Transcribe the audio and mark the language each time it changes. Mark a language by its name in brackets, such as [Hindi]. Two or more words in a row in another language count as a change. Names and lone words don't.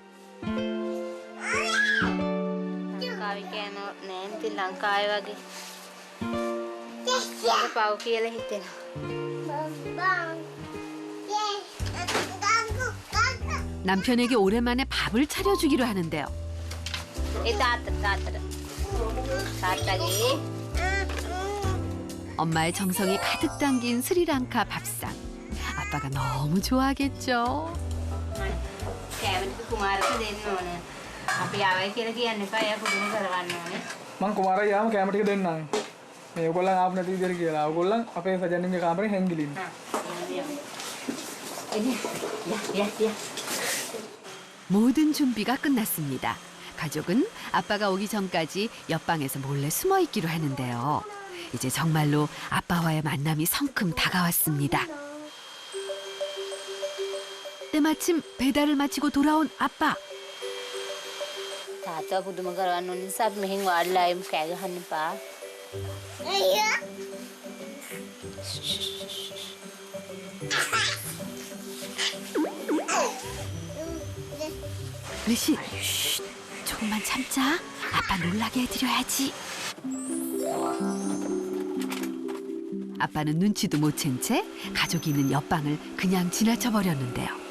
[Korean] 남편에게 오랜만에 밥을 차려주기로 하는데요. 엄마의 정성이 가득 담긴 스리랑카 밥상. 아빠가 너무 좋아하겠죠. [Sinhala] කැමති කුමාරට දෙන්න ඕන. අපි ආවයි කියලා කියන්න එපා. එයා පුදුම කරවන්න ඕනේ. මං කුමාරයා යාම කැම ටික දෙන්නම්. මේ ඔයගොල්ලන් ආපු නැති විදිහට කියලා. ඔයගොල්ලන් අපේ සජන්නිගේ කාමරේ හැංගිලින්න. [Korean] 모든 준비가 끝났습니다. 가족은 아빠가 오기 전까지 옆방에서 몰래 숨어 있기로 하는데요. 이제 정말로 아빠와의 만남이 성큼 다가왔습니다. 때마침 배달을 마치고 돌아온 아빠. [Sinhala] තාත්තා පුදුම කරවන්න ඕන නිසා අපි මෙහෙන් වාඩිලා ඉමු කෑ ගහන්න එපා. [Korean] 리시, 쉿, 조금만 참자. 아빠 놀라게 해드려야지. 아빠는 눈치도 못 챈 채 가족이 있는 옆방을 그냥 지나쳐 버렸는데요.